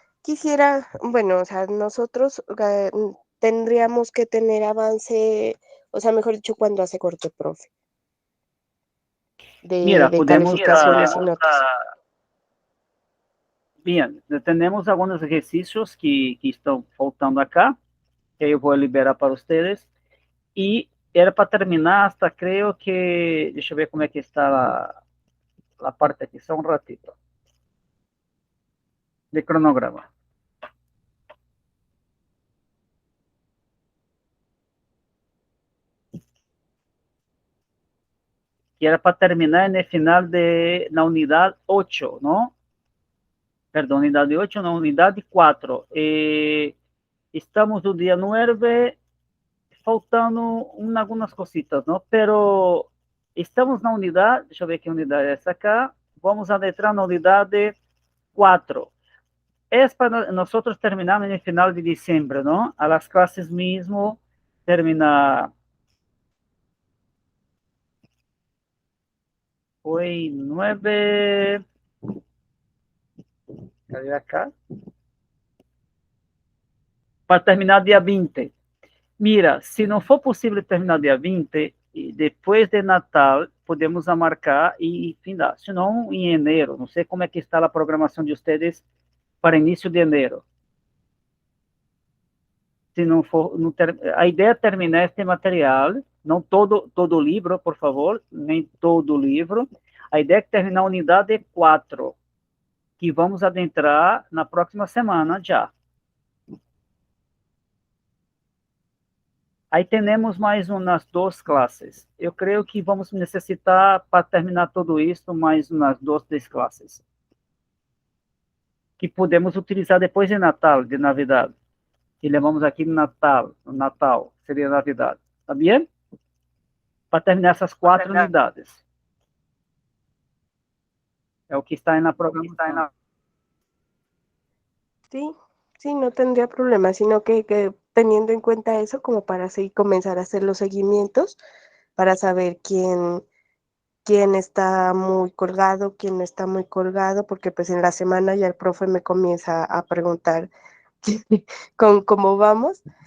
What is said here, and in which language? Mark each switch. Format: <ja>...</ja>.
<es>Quisiera, bueno, o sea, nosotros tendríamos que tener avance, o sea, mejor dicho, cuando hace corte, profe, Mira, de podemos calificaciones y notas. Bien, tenemos algunos ejercicios que</es> <pt>estão faltando acá, que eu vou liberar para vocês. E era para terminar hasta, creio que, deixa eu ver como é que está a parte aqui, só um ratito, de cronograma. Que era para terminar no final na unidade 8, não? Perdão, unidade 8, não, unidade 4. Estamos no dia 9, faltando algumas cositas, não? Pero estamos na unidade, deixa eu ver que unidade é essa acá, vamos adentrar na unidade 4.</pt> <es>Es para nosotros terminamos en el final de diciembre, ¿no? A las clases mismo termina hoy 9, cadê acá?</es> <pt>Para terminar dia 20. Mira, se não for possível terminar dia 20, depois de Natal, podemos marcar e findar. Se não, em janeiro. Não sei como é que está a programação de vocês para início de janeiro. Se não for, a ideia é terminar este material, não todo o livro, por favor, nem todo o livro. A ideia é terminar a unidade 4, que vamos adentrar na próxima semana já. Aí temos mais umas 2 classes. Eu creio que vamos necessitar, para terminar tudo isso, mais umas 2 classes. Que podemos utilizar depois de Natal, de Navidade. E levamos aqui no Natal, seria Navidade. Tá bem? Para terminar essas 4 unidades. É o que está aí na programação.</pt> <es>Sí, sí, no tendría problema, sino que teniendo en cuenta eso como para así comenzar a hacer los seguimientos, para saber quién está muy colgado, quién no está muy colgado, porque pues en la semana ya el profe me comienza a preguntar con cómo vamos.</es>